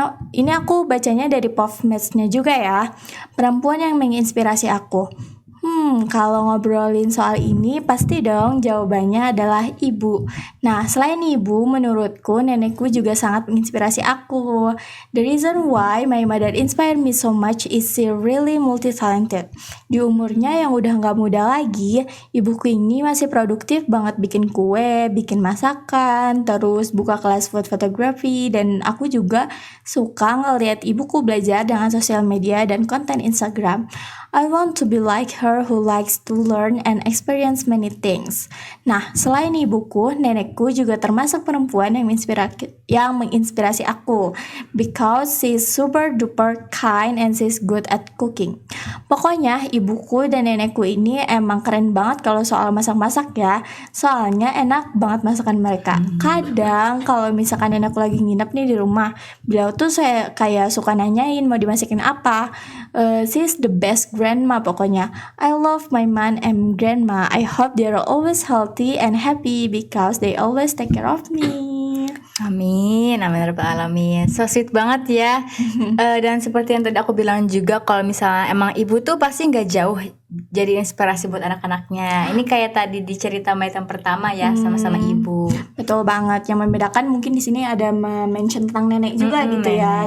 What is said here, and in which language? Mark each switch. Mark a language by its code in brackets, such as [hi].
[id] Ini aku bacanya dari PovMatsnya juga ya. Perempuan yang menginspirasi aku. Kalau ngobrolin soal ini pasti dong jawabannya adalah ibu. Nah, selain ibu, menurutku nenekku juga sangat menginspirasi aku. [en] The reason why my mother inspired me so much is she really multi-talented. [id] Di umurnya yang udah gak muda lagi, ibuku ini masih produktif banget bikin kue, bikin masakan, terus buka kelas food photography, dan aku juga suka ngeliat ibuku belajar dengan sosial media dan konten Instagram. [en] I want to be like her who likes to learn and experience many things. [id] Nah, selain ibuku, nenekku juga termasuk perempuan yang menginspirasi aku, [en] because she's super duper kind and she's good at cooking. [id] Pokoknya ibuku dan nenekku ini emang keren banget kalau soal masak-masak ya. Soalnya enak banget masakan mereka. Kadang kalau misalkan nenekku lagi nginep nih di rumah, beliau tuh saya kayak suka nanyain mau dimasakin apa. [en] She's the best grandma pokoknya. I love my mom and grandma. I hope they're always healthy and happy because they always take care of me. [id] Amin, amin ya rabbal alamin. [en] So sweet [id] banget ya. Dan seperti yang tadi aku bilang juga, kalau misalnya emang ibu tuh pasti nggak jauh jadi inspirasi buat anak-anaknya. Ini kayak tadi di cerita Mait yang pertama ya, sama-sama ibu. Betul banget. Yang membedakan mungkin di sini ada mention tentang nenek juga gitu ya.